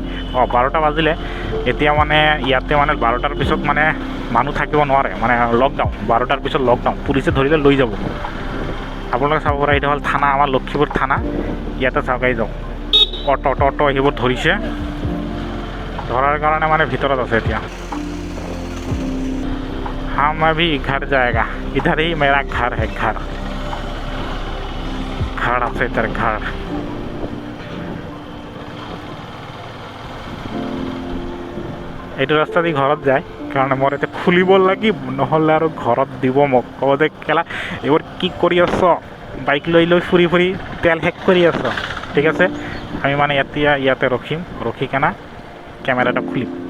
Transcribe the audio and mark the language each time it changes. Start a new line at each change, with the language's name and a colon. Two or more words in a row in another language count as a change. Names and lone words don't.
Assamese: 12টা বাজিলে এতিয়া মানে ইয়াতে মানে 12টাৰ পিছত মানে মানুহ থাকিব নোৱাৰে মানে লকডাউন 12টাৰ পিছত লকডাউন পুলিচে ধৰিলে লৈ যাব আপোনালোকে চাব পাৰে এইটো হ'ল থানা আমাৰ লক্ষীপুৰ থানা ইয়াতে চাওকাই যাওঁ অটো সেইবোৰ ধৰিছে ধৰাৰ কাৰণে মানে ভিতৰত আছে এতিয়া
Hindi: हम अभी घर जाएगा इधर ही मेरा घर है
Assamese: घर আছে তাৰ ঘৰ এইটো ৰাস্তা দি ঘৰত যায় কাৰণ মোৰ এতিয়া খুলিব লাগিব নহ'লে আৰু ঘৰত দিব মোক ক'ব যে কেলা এইবোৰ কি কৰি আছ বাইক লৈ ফুৰি তেল শেষ কৰি আছ ঠিক আছে আমি মানে এতিয়া ইয়াতে ৰখি কেনে কেমেৰাটা খুলিম